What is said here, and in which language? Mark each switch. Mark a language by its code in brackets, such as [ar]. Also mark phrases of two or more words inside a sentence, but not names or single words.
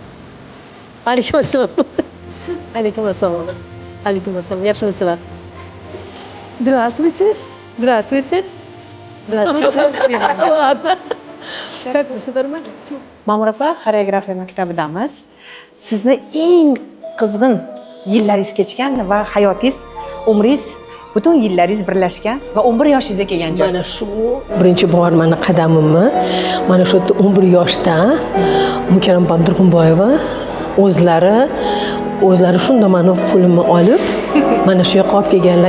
[uz] Aleyküm assalom. Aleyküm assalom. Aleyküm assalom. Yaxshimisizlar? [ru] Здравствуйте. Здравствуйте. Здравствуйте. Ладно. Как вы, сударыня? [uz] Ma'mur opa, xoreografiya maktabidamiz. Sizni eng qizg'in yillaringiz kechgan va hayotingiz, umringiz, butun yillaringiz birlashgan va 11 yoshingizda kelgan joy. Mana shu birinchi bor mani qadamimni mana shu 11 yoshda Mukarram Turg'unboyeva o'zlari shunda mani qo'limni olib mana shu yoqqa olib kelganlar.